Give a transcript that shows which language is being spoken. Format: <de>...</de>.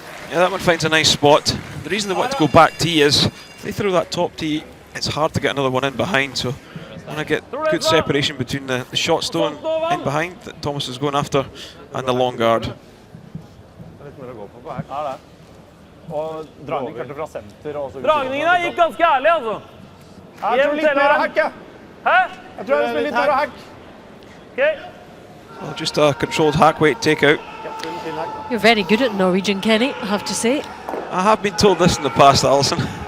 <en>Yeah, that one finds a nice spot. The reason they want to go back tee is if they throw that top tee, it's hard to get another one in behind. So want to get good separation between the short stone in behind that Thomas is going after and the long guard.</en> <no>Og dragning kanskje fra senter og så ut. Dragningene gikk ganske ærlig, altså. Jeg tror litt mer hack, ja. Hæ? Jeg tror det spiller litt mer hack. Okay.</no> <en>Well, just a controlled hack weight takeout. You're very good at Norwegian, Kenny, I have to say. I have been told this in the past, Alison.</en>